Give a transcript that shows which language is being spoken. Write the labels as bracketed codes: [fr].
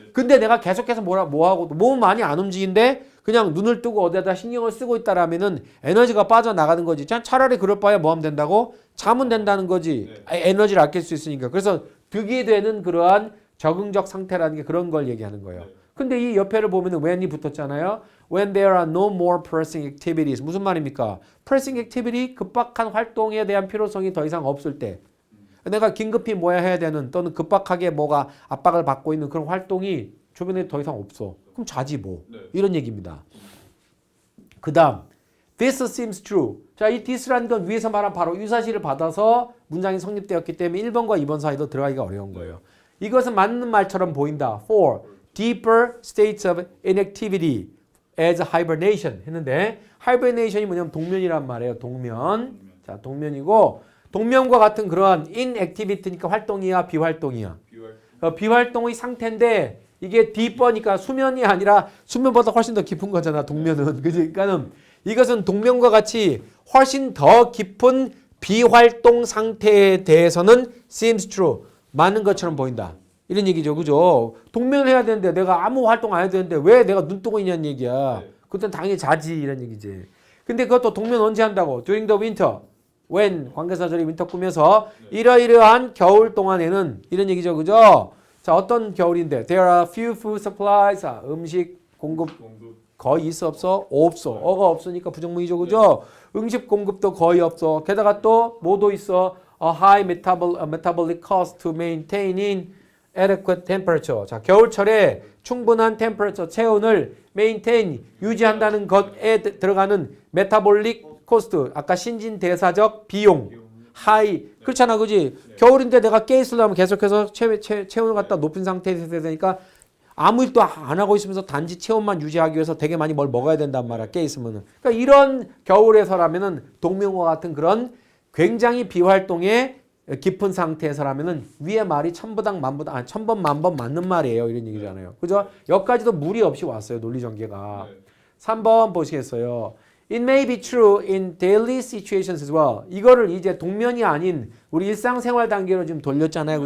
[ko] 근데 내가 계속해서 뭐하고 몸은 많이 안 움직이는데 그냥 눈을 뜨고 어디에다 신경을 쓰고 있다라면은 에너지가 빠져나가는 거지. 차라리 그럴 바에 뭐 하면 된다고? 자면 된다는 거지. 에너지를 아낄 수 있으니까. 그래서 득이 되는 그러한 적응적 상태라는 게 그런 걸 얘기하는 거예요. 근데 이 옆에를 보면은 when이 붙었잖아요. [en] When there are no more pressing activities. [ko] 무슨 말입니까? pressing activity, 급박한 활동에 대한 필요성이 더 이상 없을 때. 내가 긴급히 뭐야 해야 되는 또는 급박하게 뭐가 압박을 받고 있는 그런 활동이 주변에 더 이상 없어. 그럼 자지 뭐. 이런 얘기입니다. 그 다음 [en] This seems true. [ko] 자, 이 this라는 건 위에서 말한 바로 유사시를 받아서 문장이 성립되었기 때문에 1번과 2번 사이도 들어가기가 어려운 거예요. 이것은 맞는 말처럼 보인다. [en] For deeper states of inactivity as hibernation [ko] 했는데 hibernation이 뭐냐면 동면이란 말이에요. 동면. 자, 동면이고 동면과 같은 그러한 inactivity니까 활동이야, 비활동이야. 비활동의 상태인데 이게 deeper니까 수면이 아니라 수면보다 훨씬 더 깊은 거잖아. 동면은. 그지? 그러니까는 이것은 동면과 같이 훨씬 더 깊은 비활동 상태에 대해서는 [en] seems true. [ko] 맞는 것처럼 보인다. 이런 얘기죠. 그죠? 동면을 해야 되는데 내가 아무 활동 안 해도 되는데 왜 내가 눈 뜨고 있냐는 얘기야. 그땐 당연히 자지 이런 얘기지. 근데 그것도 동면 언제 한다고? [en] During the winter. [ko] when 관계사절이 윈터 꾸며서 이러이러한 겨울 동안에는 이런 얘기죠. 그죠? 자, 어떤 겨울인데 [en] there are few food supplies. [ko] 음식 공급 거의 있어 없어? 없어. 어가 없으니까 부정문이죠. 그죠? 음식 공급도 거의 없어. 게다가 또 뭐도 있어? [en] A high metabolic cost to maintaining adequate temperature. [ko] 자, 겨울철에 충분한 temperature 체온을 maintain 유지한다는 것에 들어가는 metabolic 코스트, 아까 신진대사적 비용, 하이, 그렇잖아, 그지? 겨울인데 내가 깨 있으려면 계속해서 체온을 갖다 높은 상태에 있어야 되니까 아무 일도 안 하고 있으면서 단지 체온만 유지하기 위해서 되게 많이 뭘 먹어야 된단 말이야, 깨 있으면은. 그러니까 이런 겨울에서라면은 동명과 같은 그런 굉장히 비활동에 깊은 상태에서라면은 위에 말이 천부당 만부당, 아니 천번 만번 맞는 말이에요, 이런 얘기잖아요. 그죠? 여기까지도 무리 없이 왔어요, 논리전개가. 3번 보시겠어요? [en] It may be true in daily situations as well. [ko] 이거를 이제 동면이 아닌 우리 일상생활 단계로 지금 돌렸잖아요.